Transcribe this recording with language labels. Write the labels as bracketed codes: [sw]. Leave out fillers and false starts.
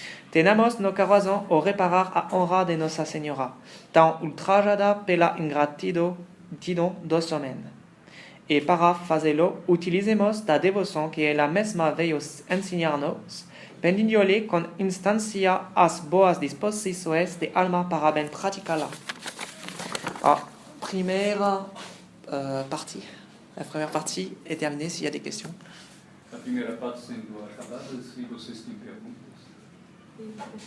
[pt] Tenemos no coração o reparar a honra de Nossa Senhora, tão ultrajada pela ingratidão dos homens. E para fazê-lo, utilizemos da devoção que ela mesma veio ensinar-nos, pedindo-lhe com instância as boas disposições de alma para bem praticá-la. A primeira partie. [fr] La première partie est terminée s'il y a des questions. [pt] A primeira parte sendo acabada, se vocês têm perguntas.